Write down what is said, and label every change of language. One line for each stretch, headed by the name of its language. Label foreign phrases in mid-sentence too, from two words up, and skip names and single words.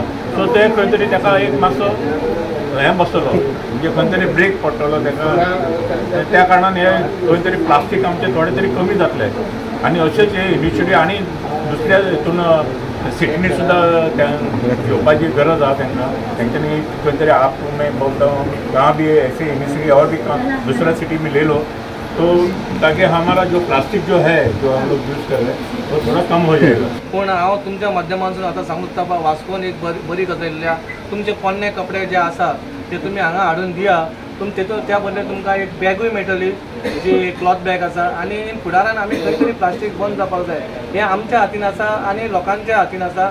Konkani: सो ते खंय तरी ताका एक मातसो हें बसतलो, म्हणजे खंय तरी ब्रेक पडटलो ताका. त्या कारणान हे खंय तरी प्लास्टीक आमचें थोडें तरी कमी जातलें. आनी अशेंच हे इनिशिएटीव आनी दुसऱ्या हितून सिटीनी सुद्दां घेवपाची गरज आसा तांकां. तेंच्यांनी खंय तरी
Hindi: आप में कहाँ भी ऐसे इनिशिएटिव और भी दूसरा सिटी में ले लो तो ताकि हमारा जो प्लास्टिक जो है जो हम लोग यूज़ कर रहे हैं वो थोड़ा कम हो जाएगा.
Konkani: पूण हांव तुमच्या माध्यमांतून आतां सांगता वास्कोन एक बरी गजाल तुमचे पोन्ने कपडे जे आसा ते तुमी हांगा हाडून दिया. तेतून त्या बदले तुमकां एक बॅगूय मेळटली जी
English: cloth bag
Konkani: आसा. आनी फुडारान आमी खंय तरी प्लास्टीक बंद जावपाक जाय. हें आमच्या हातीन आसा आनी लोकांच्या हातीन आसा.